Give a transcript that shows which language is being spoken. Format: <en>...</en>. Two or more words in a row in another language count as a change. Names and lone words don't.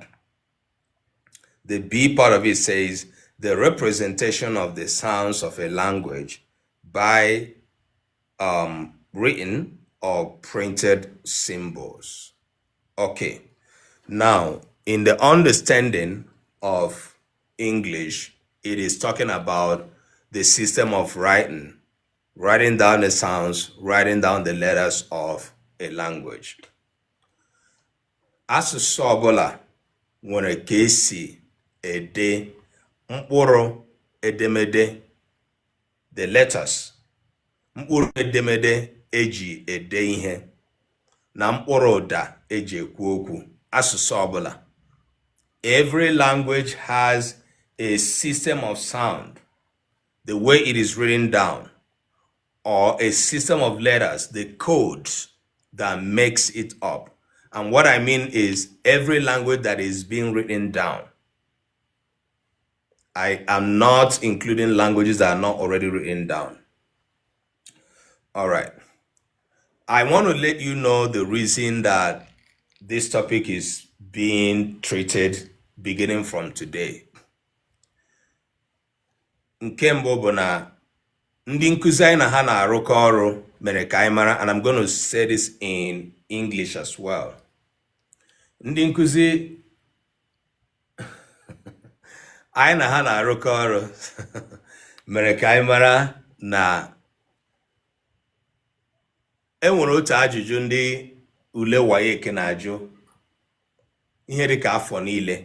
<en>The B part of it says the representation of the sounds of a language by written or printed symbols. Okay, now in the understanding of English, it is talking about the system of writing down the sounds, writing down the letters of a language.</en> <ig>Asụsụ ọbụla nwere ka esi ede mkpụrụ edemede,</ig> <en>the letters,</en> <ig>mkpụrụ edemede eji ede ihe na mkpụrụ ụda eji ekwu okwu. Asụsụ ọbụla.</ig> <en>Every language has a system of sound, the way it is written down, or a system of letters, the codes that makes it up. And what I mean is every language that is being written down. I am not including languages that are not already written down. All right. I want to let you know the reason that this topic is being treated beginning from today.</en> <ig>Nke mbụ bụ na ndị nkuzi anyị na ha na-arụkọ ọrụ mere ka anyị mara,</ig> <en>and I'm going to say this in English as well.</en> <ig>Ndị nkuzi anyị na ha na-arụkọ ọrụ mere ka anyị mara na enwere otu ajụjụ ndị ule WAEC na-ajụ ihe dịka afọ niile.</ig>